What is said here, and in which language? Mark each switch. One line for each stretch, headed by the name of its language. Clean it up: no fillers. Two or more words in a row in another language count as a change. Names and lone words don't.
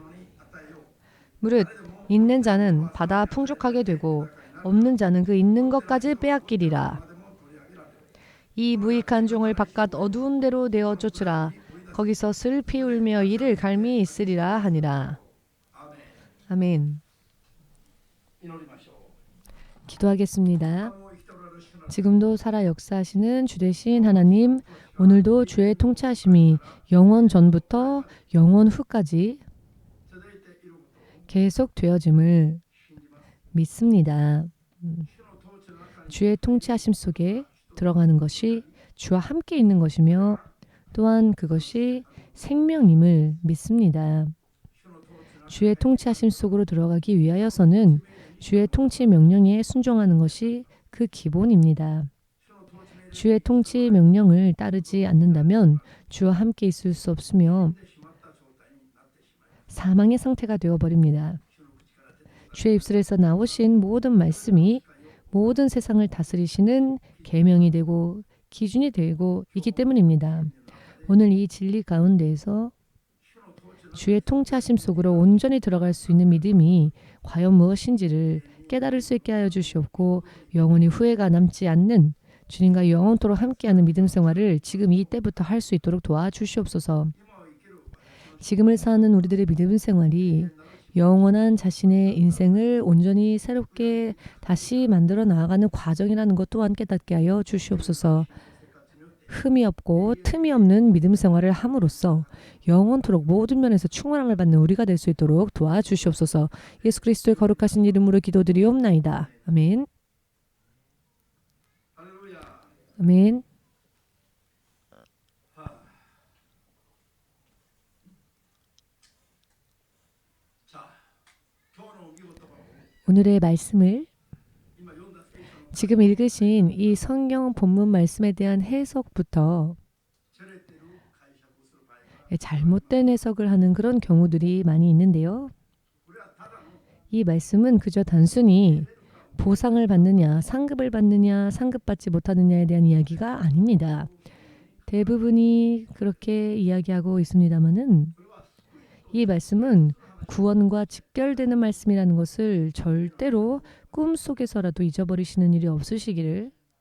Korean: 무릇 있는 자는 받아 풍족하게 되고 없는 자는 그 있는 것까지 빼앗기리라. 이 무익한 종을 바깥 어두운 데로 내어 쫓으라. 거기서 슬피 울며 이를 갈미 있으리라 하니라. 아멘.
Japanese: 祈りましょう。
Korean: 기도하겠습니다.
Japanese: もう生きておられる主の
Korean: 지금도 살아 역사하시는 주 되신 하나님, 오늘도 주의 통치하심이 영원 전부터 영원 후까지
Japanese: 続いていることを
Korean: 계속 되어짐을
Japanese: 信じます。
Korean: 믿습니다.
Japanese: 主の統治の中に
Korean: 주의 통치하심 속에 들어가는 것이 주와 함께 있는 것이며 또한 그것이 생명임을 믿습니다.
Japanese: 主の統治の
Korean: 주의 통치하심 속으로 들어가기 위하여서는 주의 통치 명령에 순종하는 것이 그 기본입니다.
Japanese: 主の統治命令
Korean: 주의 통치 명령을 따르지 않는다면 주와 함께 있을 수 없으며
Japanese: でしまった状態になってしまいます。
Korean: 사망의 상태가 되어버립니다.
Japanese: 主の口から出て
Korean: 주의 입술에서 나오신 모든 말씀이 모든 세상을 다스리시는 계명이 되고 기준이 되고 있기 때문입니다. 오늘 이 진리 가운데에서
Japanese: 主の統治の
Korean: 주의 통치하심 속으로 온전히 들어갈 수 있는 믿음이 과연 무엇인지를 깨달을 수 있게 하여 주시옵고 영원히 후회가 남지 않는 주님과 영원토록 함께하는 믿음 생활을 지금 이때부터 할 수 있도록 도와주시옵소서.
Japanese: 今を生きる
Korean: 지금을 사는 우리들의 믿음 생활이 영원한 자신의 인생을 온전히 새롭게 다시 만들어 나아가는 과정이라는 것 또한 깨닫게 하여 주시옵소서. 흠이 없고 틈이 없는 믿음 생활을 함으로써 영원토록 모든 면에서 충만함을 받는 우리가 될 수 있도록 도와주시옵소서. 예수 그리스도의 거룩하신 이름으로 기도드리옵나이다. 아멘.
Japanese: ハレルヤ。
Korean: 아멘.
Japanese: さあ、今日の御言葉を
Korean: 오늘의 말씀을
Japanese: 今読んだ聖書の
Korean: 지금 읽으신 이 성경 본문 말씀에 대한 해석부터
Japanese: 照れてる解釈をする場合が
Korean: 잘못된 해석을 하는 그런 경우들이 많이 있는데요.
Japanese: これ
Korean: 이 말씀은 그저 단순히 보상을 받느냐, 상급을 받느냐, 상급받지 못하느냐에 대한 이야기가 아닙니다. 대부분이 그렇게 이야기하고 있습니다마는 이 말씀은 구원과 직결되는 말씀이라는 것을 절대로 꿈속에서라도 잊어버리시는 일이 없으시기를.